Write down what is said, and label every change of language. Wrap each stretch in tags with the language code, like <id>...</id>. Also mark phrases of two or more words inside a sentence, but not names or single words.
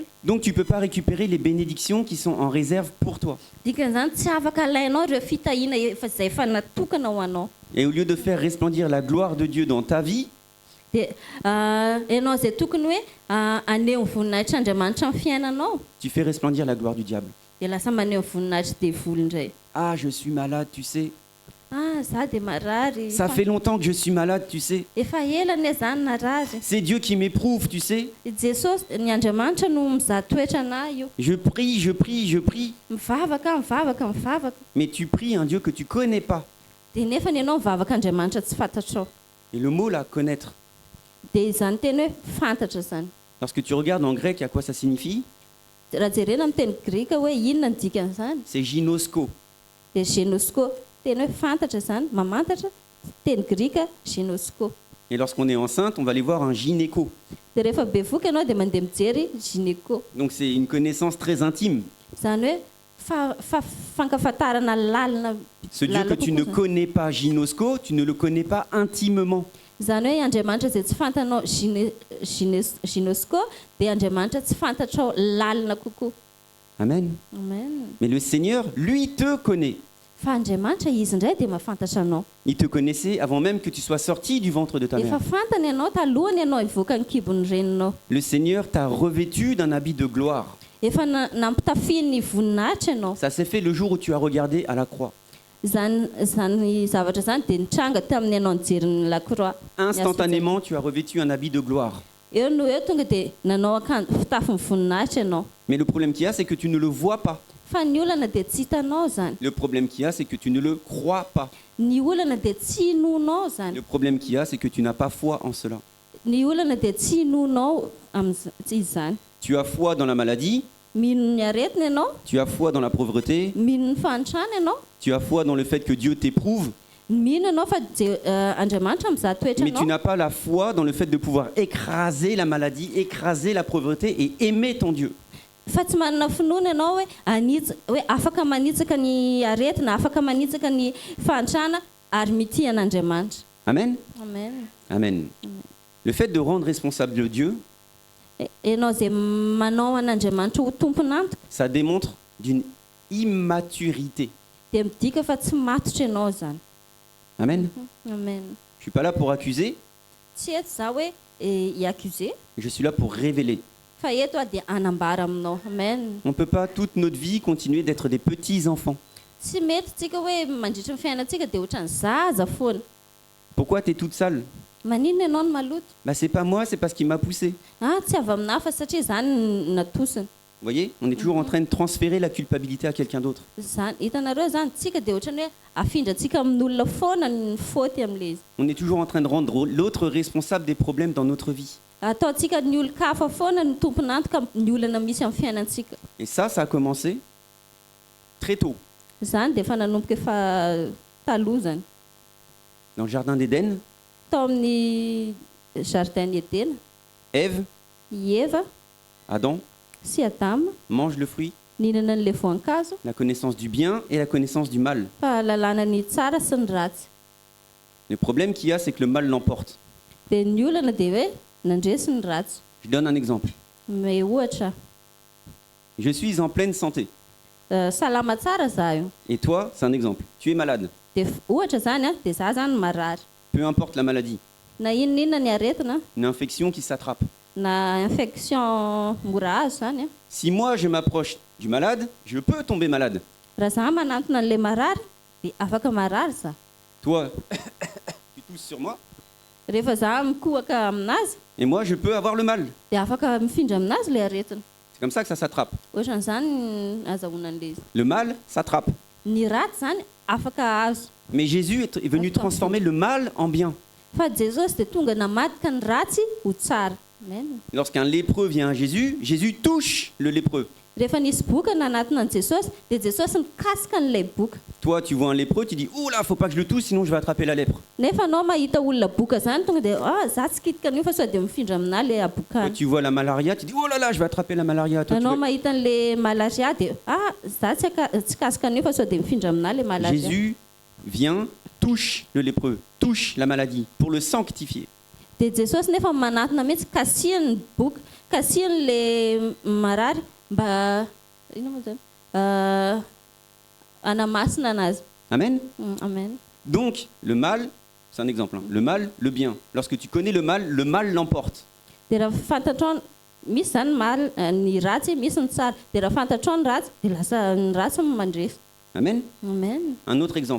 <fr>Donc tu ne peux pas récupérer les bénédictions qui sont en réserve pour toi.</fr> <mg>Dikan'izany tsy afaka alainao ireo fitahiana izay efa natokana ho anao.</mg> <fr>Et au lieu de faire resplendir la gloire de Dieu dans ta vie,</fr> <mg>Dia ianao izay tokony hoe aneho ny voninahitr'Andriamanitra amin'ny fiainanao,</mg> <fr>tu fais resplendir la gloire du diable.</fr> <mg>dia lasa maneho ny voninahitra devoly indray.</mg> <fr>Ah, je suis malade, tu sais.</fr> <mg>Za dia marary.</mg> <fr>Ça fait longtemps que je suis malade, tu sais.</fr> <mg>Efa ela ny zany narary.</mg> <fr>C'est Dieu qui m'éprouve, tu sais.</fr> <mg>Jesosy ny Andriamanitra no mizaha toetra anahy io.</mg> <fr>Je prie, je prie, je prie.</fr> <mg>Mivavaka, mivavaka, mivavaka.</mg> <fr>Mais tu pries un Dieu que tu connais pas.</fr> <mg>Dia nefa ny ianao mivavaka Andriamanitra tsy fantatrao.</mg> <fr>Et le mot là, connaître.</fr> <mg>Dia izany teny hoe fantatra zany.</mg> <fr>Lorsque tu regardes en grec à quoi ça signifie,</fr> <mg>Raha jerena amin'ny teny grika hoe inona ny dikan'izany,</mg> <fr>c'est ginosko.</fr> <mg>dia genosko, teny hoe fantatra zany, mamantatra, teny grika genosko.</mg> <fr>Et lorsqu'on est enceinte, on va aller voir un gynéco.</fr> <mg>Dia rehefa bevoka ianao dia mandeha mijery gynéco.</mg> <fr>Donc c'est une connaissance très intime.</fr> <mg>Zany hoe fankafantarana lalina.</mg> <fr>Ce Dieu que tu ne connais pas, gynosko, tu ne le connais pas intimement.</fr> <mg>Zany hoe Andriamanitra izay tsy fantanao gynosko dia Andriamanitra tsy fantatrao lalina kokoa. Amen. Amen.</mg> <fr>Mais le Seigneur, lui, te connaît.</fr> <mg>Fa Andriamanitra izy indray dia mahafantatra anao.</mg> <fr>Il te connaissait avant même que tu sois sorti du ventre de ta</fr> <mg>Efa</mg> <fr>mère.</fr> <mg>fantany ianao talohany ianao hivoaka ny kibon'ny reninao.</mg> <fr>Le Seigneur t'a revêtu d'un habit de gloire.</fr> <mg>Efa nampitafiany ny voninahitra ianao.</mg> <fr>Ça s'est fait le jour où tu as regardé à la croix.</fr> <mg>Zany zavatra zany dia nitranga tamin'ny ianao nijery ny lakroa.</mg> <fr>Instantanément, tu as revêtu un habit de gloire.</fr> <mg>Eo no eo tonga dia nanao fitafin'ny voninahitra ianao.</mg> <fr>Mais le problème qu'il y a, c'est que tu ne le vois pas.</fr> <mg>Fa ny olana dia tsy hitanao zany.</mg> <fr>Le problème qu'il y a, c'est que tu ne le crois pas.</fr> <mg>Ny olana dia tsy hinonao zany.</mg> <fr>Le problème qu'il y a, c'est que tu n'as pas foi en cela.</fr> <mg>Ny olana dia tsy hinonao amin'izany.</mg> <fr>Tu as foi dans la maladie,</fr> <mg>Mino ny aretina ianao,</mg> <fr>tu as foi dans la pauvreté,</fr> <mg>mino ny fanitrana ianao,</mg> <fr>tu as foi dans le fait que Dieu t'éprouve,</fr> <mg>mino ianao fa Andriamanitra mizaha toetra</mg> <fr>mais tu</fr> <mg>anao.</mg> <fr>n'as pas la foi dans le fait de pouvoir écraser la maladie, écraser la pauvreté et aimer ton Dieu.</fr> <mg>Fa tsy manana finoana ianao hoe afaka manitsaka ny aretina, afaka manitsaka ny fanitrana ary mity an'Andriamanitra. Amen. Amen. Amen.</mg> <fr>Le fait de rendre responsable Dieu,</fr> <mg>Ianao zay manao an'Andriamanitra ho tompony antoka</mg> <fr>ça démontre d'une immaturité.</fr> <mg>dia midika fa tsy matotra ianao zany. Amen. Amen.</mg> <fr>Je suis pas là pour accuser,</fr> <mg>Tsy eto za hoe hiaccuser,</mg> <fr>je suis là pour révéler.</fr> <mg>fa eto dia anambara aminao. Amen.</mg> <fr>On ne peut pas toute notre vie continuer d'être des petits-enfants.</fr> <mg>Tsy mety tsika hoe mandritra ny fiainantsika dia ohatran'ny zaza foana.</mg> <fr>Pourquoi tu es toute sale?</fr> <mg>Maninona ianao no maloto?</mg> <fr>Bah, c'est pas moi, c'est parce qu'il m'a poussé.</fr> <mg>Ah, tsy avy aminahy fa satria zany no natosina.</mg> <fr>Vous voyez, on est toujours en train de transférer la culpabilité à quelqu'un d'autre.</fr> <mg>Zany hitanareo zany tsika dia ohatrany hoe afindrantsika amin'olona foana ny faute amin'ilay izy.</mg> <fr>On est toujours en train de rendre l'autre responsable des problèmes dans notre vie.</fr> <mg>Ataontsika ny olon-kafa foana ny tompony antoka ny olana misy amin'ny fiainantsika.</mg> <fr>Et ça a commencé très tôt.</fr> <mg>Zany dia efa nanomboka efa taloha zany.</mg> <fr>Dans le jardin d'Éden,</fr> <mg>Tao amin'ny</mg> <fr>jardin d'Éden, Ève,</fr> <mg>Eva</mg> <fr>Adam,</fr> <mg>sy Adama</mg> <fr>mangent le fruit,</fr> <mg>nihinana n'ilay voankazo</mg> <fr>la connaissance du bien et la connaissance du mal.</fr> <mg>fahalalana ny tsara sy ny ratsy.</mg> <fr>Le problème qu'il y a, c'est que le mal l'emporte.</fr> <mg>Dia ny olana dia hoe nandresy ny ratsy.</mg> <fr>Je donne un exemple.</fr> <mg>Me ohatra</mg> <fr>Je suis en pleine santé.</fr> <mg>salama tsara za io.</mg> <fr>Et toi, c'est un exemple. Tu es malade.</fr> <mg>Dia ohatra zany a dia za zany marary.</mg> <fr>Peu importe la maladie.</fr> <mg>Na inona ny aretina</mg> <fr>Une infection qui s'attrape.</fr> <mg>na infection mora azo zany a.</mg> <fr>Si moi, je m'approche du malade, je peux tomber malade.</fr> <mg>Raha za manantona an'ilay marary dia afaka marary za.</mg> <fr>Toi, tu tousses sur moi,</fr> <mg>Rehefa za mikohaka aminazy</mg> <fr>et moi, je peux avoir le mal.</fr> <mg>dia afaka mifindra aminazy ilay aretina.</mg> <fr>C'est comme ça que ça s'attrape.</fr> <mg>Ohatran'izany ny azahoana an'ilay izy.</mg> <fr>Le mal s'attrape.</fr> <mg>Ny ratsy zany afaka azo.</mg> <fr>Mais Jésus est venu transformer le mal en bien.</fr> <mg>Fa Jesosy dia tonga namadika ny ratsy ho tsara. Amen.</mg> <fr>Lorsqu'un lépreux vient à Jésus, Jésus touche le lépreux.</fr> <mg>Rehefa nisy boka nanatona ny Jesosy dia Jesosy mikasika n'ilay boka.</mg> <fr>Toi, tu vois un lépreux, tu dis « Oh là, faut pas que je le touche, sinon je vais attraper la lèpre.</fr> <mg>Nefa anao mahita olona boka zany tonga dia za tsy kitika an'io fa sao dia mifindra aminahy ilay</mg> <fr>Toi,</fr> <mg>abokany.</mg> <fr>tu vois la malaria, tu dis « Oh là là, je vais attraper la malaria. » Toi, tu</fr> <mg>Anao</mg> <fr>veux-</fr> <mg>mahita an'ilay malaria dia za tsy kasika an'io fa sao dia mifindra aminahy ilay malaria.</mg> <fr>Jésus vient, touche le lépreux, touche la maladie pour le sanctifier.</fr> <mg>Dia Jesosy nefa manatona mihitsy kasihany ny boka, kasihany ilay marary mba ino moa zany anamasina anazy. Amen. Amen.</mg> <fr>Donc, le mal, c'est un exemple. Hein. Le mal, le bien. Lorsque tu connais le mal l'emporte.</fr> <mg>Dia raha fantatrao misy zany ny ratsy, misy ny tsara. Dia raha fantatrao ny ratsy dia lasa ny ratsy mandresy. Amen. Amen.</mg> <fr>Un autre exemple.</fr>